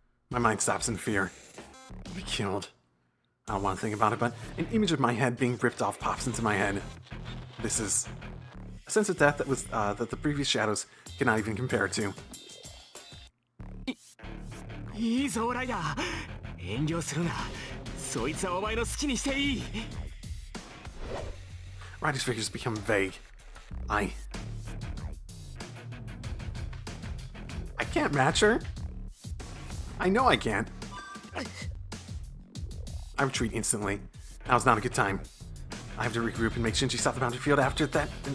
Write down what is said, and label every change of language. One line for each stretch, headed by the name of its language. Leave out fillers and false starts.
English: My mind stops in fear. I'll be killed. I don't want to think about it, but an image of my head being ripped off pops into my head. this is a sense of death that the previous shadows cannot even compare to.
Japanese: いいぞライダー、遠慮するな。そいつはお前の好きにしていい。
English: Ryder's figures become vague. I can't match her. I know I can't. I retreat instantly. Now's not a good time. I have to regroup and make Shinji stop the boundary field after that.